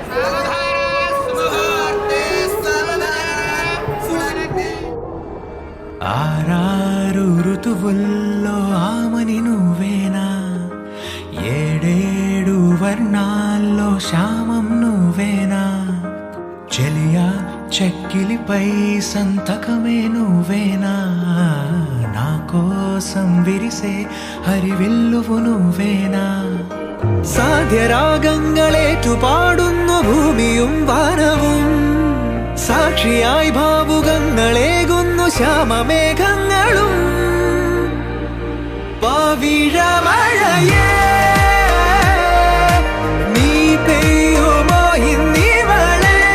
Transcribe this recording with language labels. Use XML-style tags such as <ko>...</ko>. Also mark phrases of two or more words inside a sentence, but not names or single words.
<te>ఆరారు ఋతువుల్లో ఆమని నువ్వేనా, ఏడేడు వర్ణాల్లో శ్యామం నువ్వేనా, చెలియా చెక్కిలిపై సంతకమే నువ్వేనా, నా కోసం విరిసే హరివిల్లువు నువ్వేనా,</te> <ml>സാധ്യരാഗങ്ങളേറ്റു പാടുന്നു ഭൂമിയും വാനവും, സാക്ഷിയായി ഭാവുകങ്ങളേകുന്നു ശ്യാമമേഘങ്ങളും, പവിഴമഴയേ നീ പെയ്യുമോ ഇന്നിവളെ,</ml>